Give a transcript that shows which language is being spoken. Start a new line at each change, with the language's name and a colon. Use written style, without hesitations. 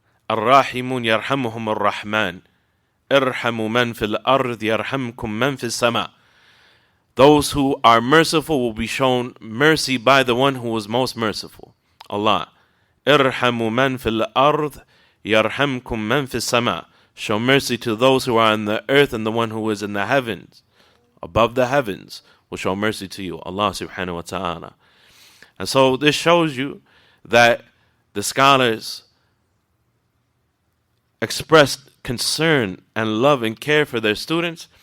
Arabic: الراحمون يرحمهم الرحمن ارحموا من في الأرض يرحمكم من في السماء.
English: Those who are merciful will be shown mercy by the one who is most merciful, Allah.
Arabic: ارحموا من في الأرض يرحمكم من في السماء.
English: Show mercy to those who are on the earth, and the one who is in the heavens, above the heavens, will show mercy to you, Allah subhanahu wa ta'ala. And so this shows you that the scholars expressed concern and love and care for their students.